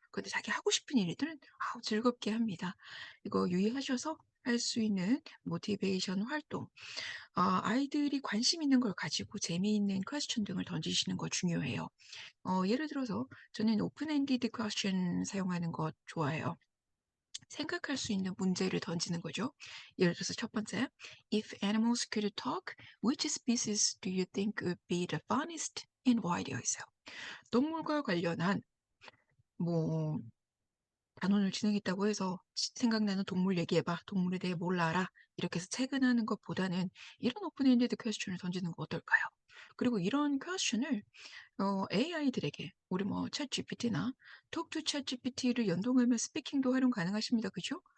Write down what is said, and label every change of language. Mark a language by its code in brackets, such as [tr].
[ko] 근데 자기 하고 싶은 일들은 즐겁게 합니다. 이거 유의하셔서 할 수 있는 모티베이션 활동. 아이들이 관심 있는 걸 가지고 재미있는 퀘스천 등을 던지시는 거 중요해요. 예를 들어서 저는 오픈 엔디드 퀘스천 사용하는 거 좋아해요. 생각할 수 있는 문제를 던지는 거죠. 예를 들어서 첫 번째, [en] If animals could talk, which species do you think would be the funniest and why [ko] 되어 있어요. 동물과 관련한 뭐 단원을 진행했다고 해서 생각나는 동물 얘기해봐. 동물에 대해 뭘 알아? 이렇게 해서 체근하는 것보다는 이런 오픈엔디드 퀘스천을 던지는 거 어떨까요? 그리고 이런 퀘스천을 AI들에게 우리 뭐 챗GPT나 톡투 챗GPT를 연동하면 스피킹도 활용 가능하십니다. 그죠?